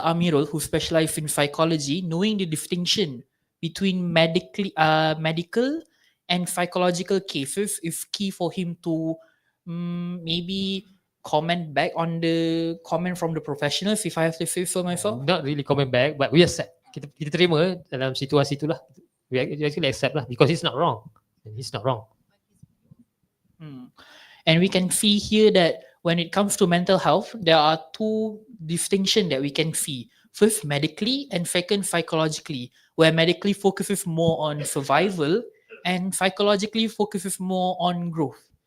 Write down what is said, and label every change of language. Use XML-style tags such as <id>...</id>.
<en>Amirul, who specializes in psychology, knowing the distinction between medical and psychological cases is key for him to maybe comment back on the comment from the professionals, if I have to say so myself. Not really comment back, but we accept.</en> <ms>Kita terima dalam situasi itulah.</ms> <en>We actually accept lah, because he's not wrong. He's not wrong. And we can see here that when it comes to mental health, there are two distinctions that we can see. First, medically, and second, psychologically, where medically focuses more on survival and psychologically focuses more on growth.</en>